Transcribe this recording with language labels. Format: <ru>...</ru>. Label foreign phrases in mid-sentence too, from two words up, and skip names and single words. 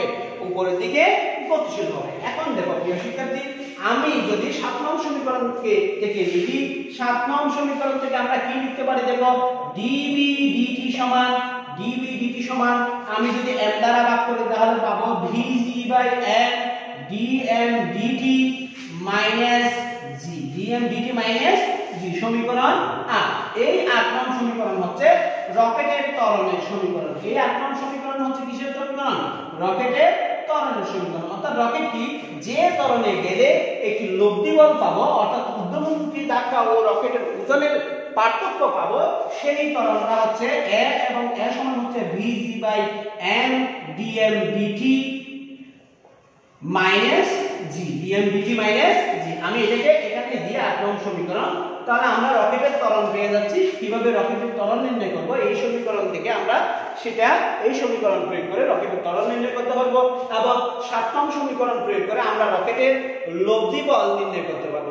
<bn>উপরের দিকে গতিশীল হবে। এখন দেখো প্রিয় শিক্ষার্থী, আমি যদি 7 নং সমীকরণ থেকে লিখি, 7 নং সমীকরণ থেকে আমরা কি লিখতে পারি? দেখো dB dt সমান আমি যদি m দ্বারা ভাগ করি, তাহলে পাবো VG/m dm dt minus g, dm dt minus g। সমীকরণ 8। এই 8 নং সমীকরণ হচ্ছে রকেটের ত্বরণের সমীকরণ। এই 8 নং সমীকরণ হচ্ছে কিসের সমীকরণ? রকেটের ত্বরণের সমীকরণ। অর্থাৎ রকেটটি যে ত্বরণে গেলে একটি লব্ধি বল পাবো, অর্থাৎ ঊর্ধ্বমুখী ধাক্কা ও রকেটের ওজনের পার্থক্য পাবো, সেই ত্বরণটা হচ্ছে a, এবং a সমান হচ্ছে VG/m dm dt minus g, dm dt minus g। আমি এটাকে এখানে দিয়ে 8 নং সমীকরণ তাহলে আমরা রকেটের ত্বরণ পেয়ে যাচ্ছি। কিভাবে রকেটের ত্বরণ নির্ণয় করব, এই সমীকরণ থেকে আমরা সেটা এই সমীকরণ প্রয়োগ করে রকেটের ত্বরণ নির্ণয় করতে পারবো, এবং 7 নং সমীকরণ প্রয়োগ করে আমরা রকেটের লব্ধি বল নির্ণয় করতে পারবো।</bn>